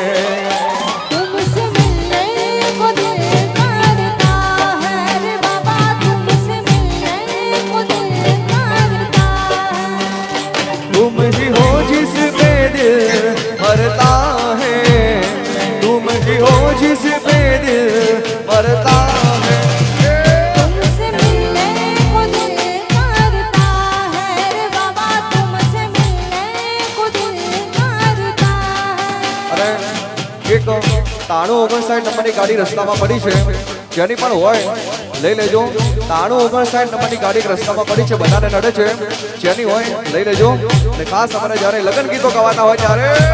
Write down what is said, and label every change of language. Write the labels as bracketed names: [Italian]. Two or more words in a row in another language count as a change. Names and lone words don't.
[Hindi] तुमसे मिलने को दिल करता है रे बाबा तुमसे मिलने को दिल करता है तुम ही हो जिस पे दिल भरता है तुम ही हो जिस पे दिल भरता है [Gujarati] એક 9359 નંબરની ગાડી રસ્તામાં પડી છે જેની પણ હોય લઈ લેજો 9359 નંબરની ગાડી રસ્તામાં પડી છે બધાને નડે છે જેની હોય લઈ લેજો અને ખાસ અમારે જ્યારે લગ્ન ગીતો ગાવાના હોય ત્યારે